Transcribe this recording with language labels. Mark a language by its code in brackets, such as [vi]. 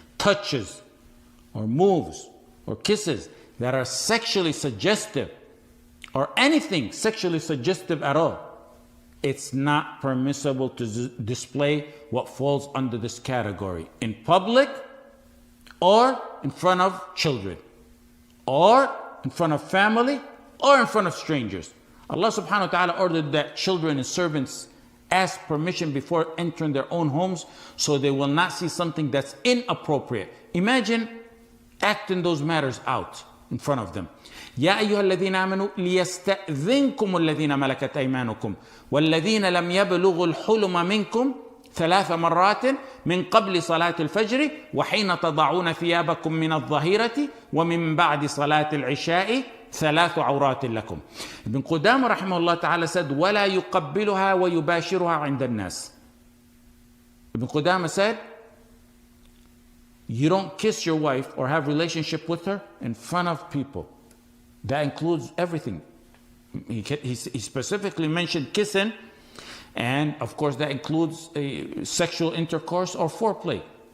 [en] Touches or moves or kisses that are sexually suggestive or anything sexually suggestive at all, it's not permissible to display what falls under this category in public or in front of children or in front of family or in front of strangers. Allah subhanahu wa ta'ala ordered that children and servants ask permission before entering their own homes so they will not see something that's inappropriate. Imagine acting those matters out in front of them. [ar] يا أيها الذين آمنوا ليستأذنكم الذين ملكت أيمانكم والذين لم يبلغوا الحلم منكم 3 مرات من قبل صلاة الفجر وحين تضعون ثيابكم من الظهيرة ومن بعد صلاة العشاء 3 عورات لكم. [en] Ibn Qudama rahimahullah ta'ala said, [ar] ولا يقبلها ويباشرها عند الناس. [en] Ibn Qudama said, you don't kiss your wife or have relationship with her in front of people. That includes everything. He specifically mentioned kissing, and of course that includes sexual intercourse or foreplay.